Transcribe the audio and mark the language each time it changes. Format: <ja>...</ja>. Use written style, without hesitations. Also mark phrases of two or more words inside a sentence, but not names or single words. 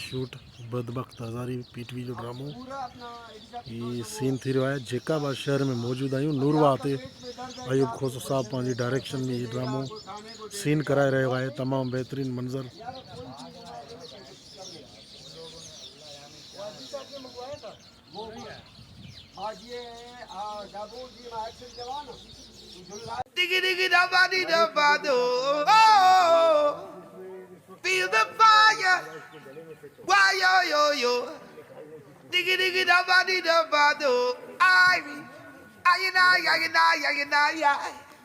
<sd>शूट बदबख्त हज़ारी पीटवी जो ड्रामो ये सीन थी रहियो आहे जेकाबाद शहर में मौजूद आहियूं नूरवा ते अयूब खोसो साहब पंहिंजी डायरेक्शन में ये ड्रामो सीन कराए रहियो आहे तमामु बहितरीनु मंज़र Diggy diggy da ba dee da ba do.</sd> <en>Oh, feel the fire. Why yo yo yo. Diggy diggy da ba dee da ba do. I and I.</en>